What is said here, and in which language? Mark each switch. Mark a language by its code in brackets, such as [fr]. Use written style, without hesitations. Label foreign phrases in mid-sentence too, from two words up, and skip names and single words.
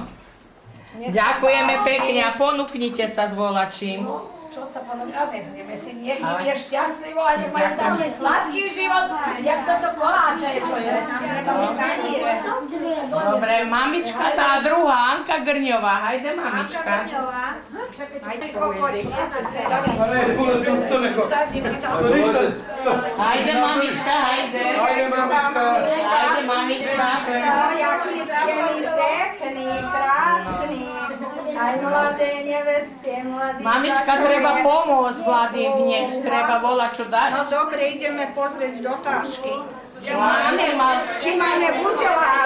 [sk] Ďakujeme pekne a ponúknite sa s volačím. Čo sa ponúkne? A vezmeme si, nech im je šťastlivo a nech majú taký sladký život, jak toto koláče je to je. Dobre, mamička, tá druhá, Anka Grňová. Hajde, mamička. Hajde, mamička, hajde. Hajde, mamička. Jaký ste mi pekný, krásny. Aj mladé neveste, mladí. Mamička, treba pomôcť mladým hneď, treba volať čo dať. No dobre, ideme pozrieť do tášky. Či máme buďová?